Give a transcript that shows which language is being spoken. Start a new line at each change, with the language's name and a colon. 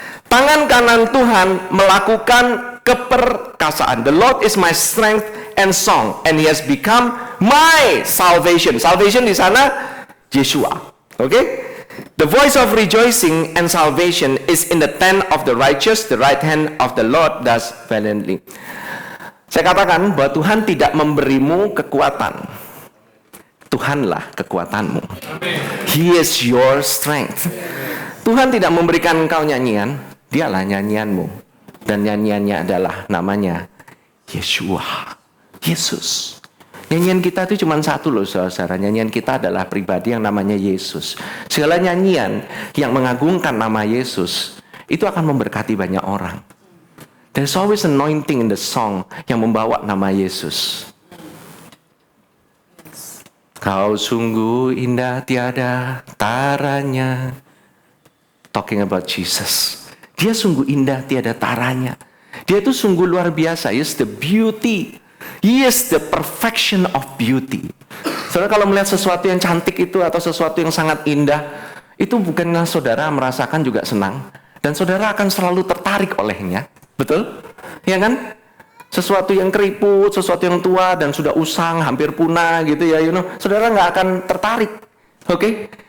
Indonesian: Tangan kanan Tuhan melakukan keperkasaan.
English: The Lord is my strength and song, and He has become my salvation. Salvation
Indonesian: di sana
English: Yeshua. Okay? The voice of rejoicing and salvation is in the tent of the righteous. The right hand of the Lord does valiantly.
Indonesian: Saya katakan bahwa Tuhan tidak memberimu kekuatan. Tuhanlah kekuatanmu.
English: He is your strength.
Indonesian: Tuhan tidak memberikan engkau nyanyian, Dialah nyanyianmu. Dan nyanyiannya adalah namanya Yeshua, Yesus. Nyanyian kita itu cuma satu loh saudara. Nyanyian kita adalah pribadi yang namanya Yesus. Segala nyanyian yang mengagungkan nama Yesus itu akan memberkati banyak orang.
English: There's always anointing in the song
Indonesian: yang membawa nama Yesus. Kau sungguh indah tiada taranya.
English: Talking about Jesus.
Indonesian: Dia sungguh indah tiada taranya. Dia itu sungguh luar biasa.
English: He is the beauty. He is the perfection of beauty.
Indonesian: Saudara kalau melihat sesuatu yang cantik itu atau sesuatu yang sangat indah, itu bukannya saudara merasakan juga senang. Dan saudara akan selalu tertarik olehnya. Betul? Ya kan? Sesuatu yang keriput, sesuatu yang tua dan sudah usang, hampir punah gitu ya,
English: you know,
Indonesian: saudara nggak akan tertarik. Oke?